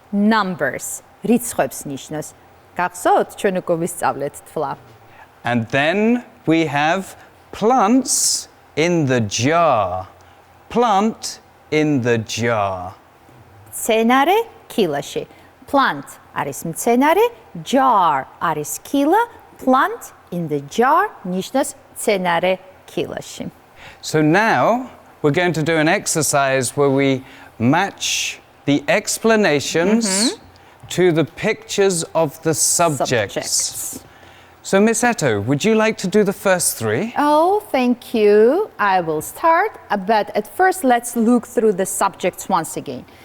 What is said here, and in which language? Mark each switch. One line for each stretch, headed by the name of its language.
Georgian: numbers, რიცხვებს ნიშნავს. გახსოვთ, ჩვენ უკვე ვისწავლეთ თვლა.
English: And then we have plants in the jar. Plant in the jar.
Georgian: მცენარე კილაში. Plant არის მცენარე, jar არის კილა,
English: plant in the jar
Georgian: ნიშნავს მცენარე კილაში.
English: So now we're going to do an exercise where we match the explanations to the pictures of the subjects. So Miss Eto, would you like to do the first three? Oh, thank you. I will start, but at first let's look through the subjects once again.